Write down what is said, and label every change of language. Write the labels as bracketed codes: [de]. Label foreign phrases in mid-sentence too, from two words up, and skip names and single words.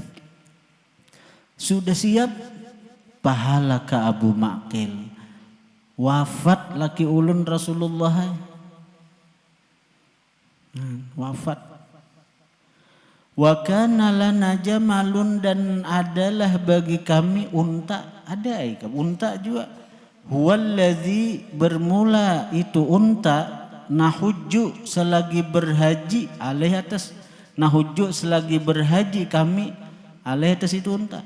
[bjn] Sudah siap, pahala ke Abu Ma'qil, wafat laki ulun Rasulullah, wafat. [ar] Wa kana lana jamalun, [id] dan adalah bagi kami unta, ada unta juga. Huwallazi, bermula itu unta, nahujju, selagi berhaji, alaih atas, nahujju, selagi berhaji kami, alaih atas itu unta.